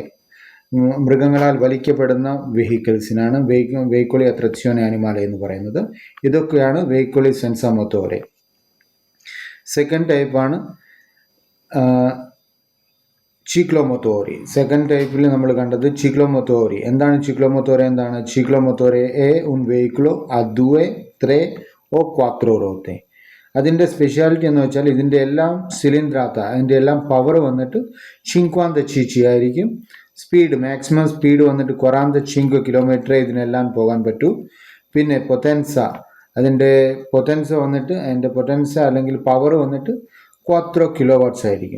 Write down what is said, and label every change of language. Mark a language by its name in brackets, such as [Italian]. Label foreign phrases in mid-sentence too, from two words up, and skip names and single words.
[Malayalam] മൃഗങ്ങളാൽ വലിക്കപ്പെടുന്ന വെഹിക്കിൾസിനാണ് [Italian] veicoli a trazione animale [Malayalam] എന്ന് പറയുന്നത്. ഇതൊക്കെയാണ് [Italian] veicoli senza motore. [Malayalam] സെക്കൻഡ് ടൈപ്പാണ് ചിക്ലോമൊത്തോറി. സെക്കൻഡ് ടൈപ്പിൽ നമ്മൾ കണ്ടത് ചിക്ലോമൊത്തോറി. [Italian] എന്താണ് ചിക്ലോമൊത്തോറെ? ciclomotore è un veicolo a 2, 3 o 4 ruote. [Malayalam] അതിൻ്റെ സ്പെഷ്യാലിറ്റി എന്ന് വെച്ചാൽ ഇതിൻ്റെ എല്ലാം സിലിണ്ടറാത്ത, അതിൻ്റെ എല്ലാം പവർ വന്നിട്ട് 50 cc ആയിരിക്കും. സ്പീഡ്, [English] maximum speed [Malayalam] വന്നിട്ട് 45 കിലോമീറ്റർ ഇതിനെല്ലാം പോകാൻ പറ്റൂ. പിന്നെ പൊറ്റൻസ, അതിൻ്റെ പൊറ്റൻസ വന്നിട്ട് അതിൻ്റെ പൊറ്റൻസ അല്ലെങ്കിൽ പവർ വന്നിട്ട് 4 kilowatts ആയിരിക്കും.